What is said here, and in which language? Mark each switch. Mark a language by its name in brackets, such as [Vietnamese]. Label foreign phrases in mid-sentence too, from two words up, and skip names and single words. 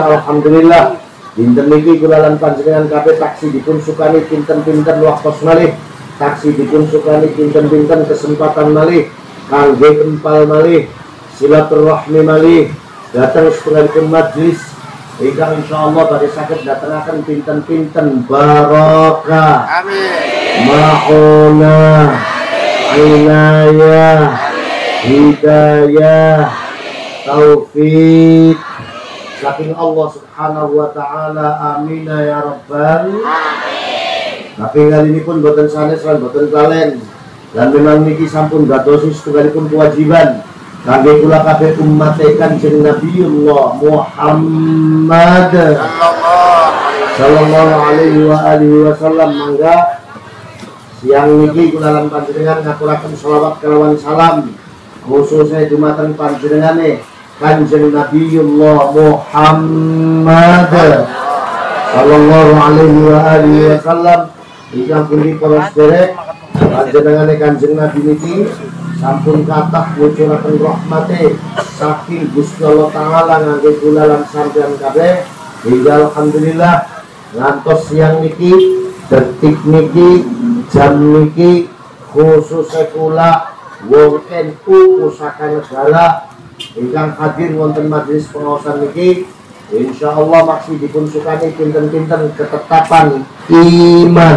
[Javanese] Alhamdulillah dinten niki kula lan panjenengan kabeh taksi dipun sukani pinten-pinten waktos malih, taksi dipun sukani pinten-pinten kesempatan malih kangge empal malih silaturahmi malih datang setunggalipun majlis ingkang insyaallah badhe saged datengaken pinten-pinten barokah. Amin. Mauna inayah hidayah taufik saking Allah [Arabic] سبحانه وتعالى. آمين يا رب العالمين. [Javanese] Tapi [Indonesian] kali ini pun [Javanese] boten sanes lan boten kalen lan memang niki sampun dadosi setunggalipun kewajiban kangge kula kabeh umat Kanjeng Nabiullah Muhammad [Arabic] صلى الله عليه وآله وسلم. [Javanese] Mangga siang niki kula lan panjenengan ngaturaken selawat kelawan salam khususnya dumateng panjenengane Kanjeng Nabiullah Muhammad [Arabic] صلى الله عليه وآله وسلم. [Javanese] Ingkang pundi para sedherek panjenengane Kanjeng Nabi niki sampun kathah ngucuraken rahmate saking Gusti Allah taala ngangge kula lan sampeyan kabeh hingga alhamdulillah ngantos siang niki, detik niki, jam niki khususnya kula wong NU Pusaka Negara ingkang hadir wonten majelis pengawasan niki insyaallah maksud dipun sukani pinten-pinten ketetapan iman.